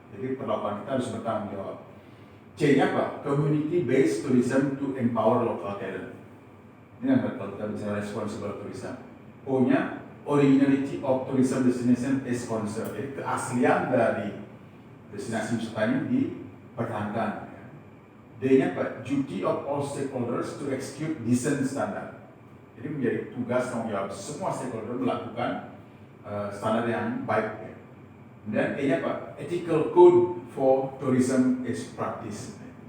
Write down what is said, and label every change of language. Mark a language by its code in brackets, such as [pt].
[id] Jadi perlakuan kita harus bertanggung jawab. C-nya apa? [en] Community based tourism to empower local talent. Ini yang kalau kita bicara responsible tourism. O-nya originality of tourism destination is conserved. [id] Jadi keaslian dari destinasi wisata ini dipertahankan. D-nya apa? [en] Duty of all stakeholders to execute decent standard. [id] Jadi menjadi tugas tanggung jawab semua stakeholder melakukan standar yang baik. Dan E-nya apa? [en] Ethical code for tourism is practice.